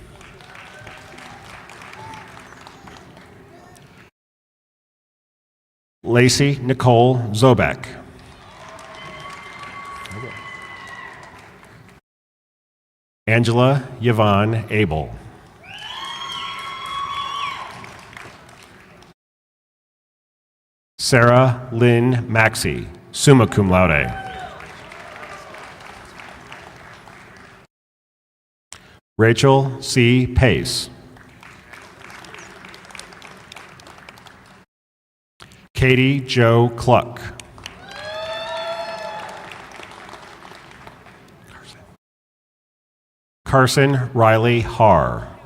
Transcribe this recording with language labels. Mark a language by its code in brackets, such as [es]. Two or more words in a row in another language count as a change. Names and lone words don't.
[en] Lacey Nicole Zobek. Angela Yvonne Abel. Sarah Lynn Maxey, [la] summa cum laude. [en] Rachel C. Pace. Katie Jo Cluck. Carson Riley Haar.